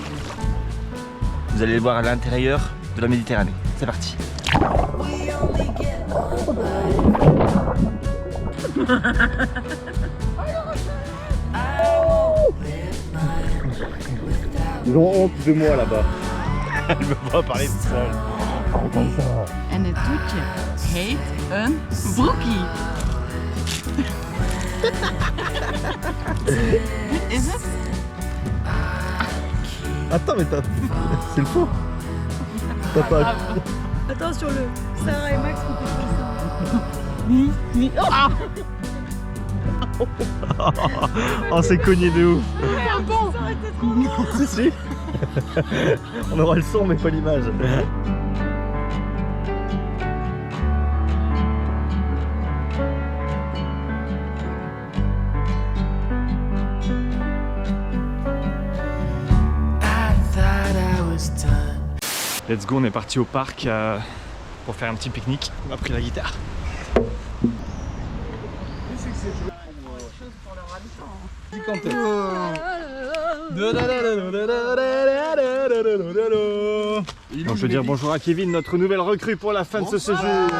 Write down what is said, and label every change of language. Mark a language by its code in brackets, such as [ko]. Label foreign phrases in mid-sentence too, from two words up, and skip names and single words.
[fr] Vous allez le voir à l'intérieur de la Méditerranée. C'est parti. Ils ont honte de moi là-bas. Elle veut pas parler de ça. [nl] En het toetje heet een broekie. Is het? [fr] Attends, mais c'est le faux. T'as pas. Attends sur le Sarah et Max qui fait ça. Oh, c'est cogné de ouf. Ah bon, ça aurait été trop drôle. Si, si. On aura le son mais pas l'image. [en] I thought I was done. Let's go, [fr] on est parti au parc pour faire un petit pique-nique. On a pris la guitare. On peut dire bonjour à Kevin, notre nouvelle recrue pour la fin de ce séjour.